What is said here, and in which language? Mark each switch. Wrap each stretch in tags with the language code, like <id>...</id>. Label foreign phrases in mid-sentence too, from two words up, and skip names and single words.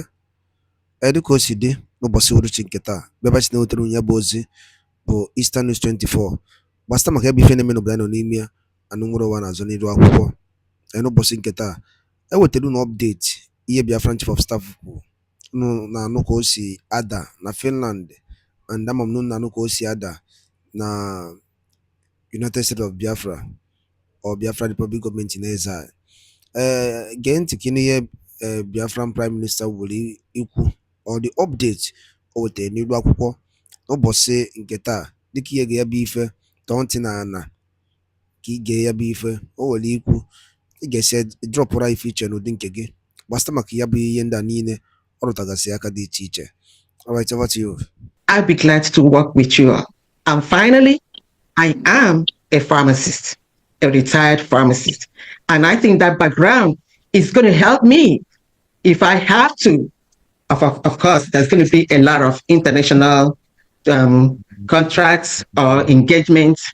<ig>Dịka o si dị n'ụbọchị uhuruchi nketa, bịaba chi na-ewetara onye bụ ozi bụ Eastern News 24. Gbasịta maka ebe ife na-eme n'obodo anyị nọ n'ime ya, anụ nwere ụwa na-azụ n'iru akwụkwọ. N'ụbọchị nketa, ewetara unu update ihe</ig> <en>Biafran Chief of Staff</en> <ig>kwuru. Unu na-anụ ka o si ada na Finland, and ama m na unu na-anụ ka o si ada na</ig> <en>United States of Biafra or Biafra Republic Government in exile.</en> <ig>Gee ntị ka ihe</ig> <en>Biafran Prime Minister</en> <ig>were ikwu</ig> <en>or the update</en> <ig>o wetara n'iru akwụkwọ n'ụbọchị nke taa. Dịka ihe ga-ya bụ ife tọọ ntị na ana ka ị gee ya bụ ife o were ikwu, ị ga-esi dropụra ife iche n'ụdị nke gị gbasịta maka ya bụ ihe ndị a niile ọ rụtagasị aka dị iche iche.</ig> <en>All right, over to you. I'll be glad to work with you all. And finally, I am a pharmacist, a retired pharmacist. And I think that background is going to help me if I have to. Of course, there's going to be a lot of international contracts or engagements.</en>